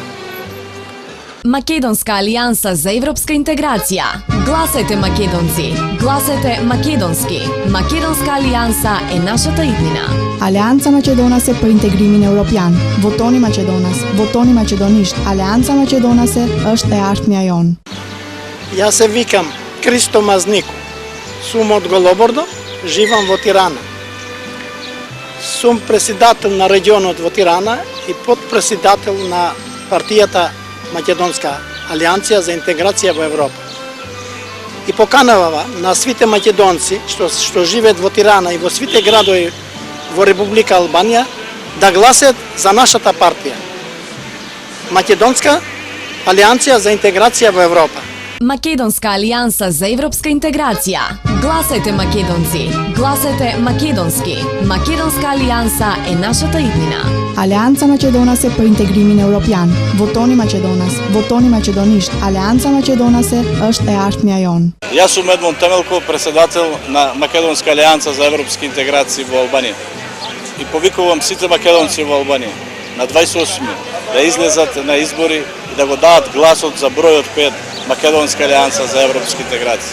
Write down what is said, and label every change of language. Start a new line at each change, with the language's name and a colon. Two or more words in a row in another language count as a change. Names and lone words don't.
Macedonian: Македонска алијанса за европска интеграција. Гласајте македонци, гласајте македонски. Македонска алијанса е нашата иднина.
Albanian: Aleanca Maqedonase për integrimin evropian. Votoni maqedonas, votoni maqedonisht. Алијанса Македонасе është e ardhmja jon.
Macedonian: Јас се викам Кристо Мазнико. Сум од Голобордо, живам во Тирана. Сум председател на регионот во Тирана и подпредседател на партијата Македонска алијанција за интеграција во Европа. И поканава на свите македонци што живеат во Тирана и во свите градови во Република Албанија да гласат за нашата партија Македонска алијанција за интеграција во Европа. Македонска алијанса за европска интеграција. Гласајте македонци, гласајте македонски. Македонска алијанса е нашата иднина.
Albanian: Alianța Macedonase për integrimin evropian. Votoni Maqedonas, votoni maqedonisht. Alianța Macedonase është e ardhmja jonë.
Macedonian: Јас сум Едмон Темелко, председател на Македонска алијанса за европски интеграции во Албанија. И повикувам сите македонци во Албанија на 28 да излезат на избори и да го дадат гласот за бројот 5 Македонска алијанса за европски интеграции.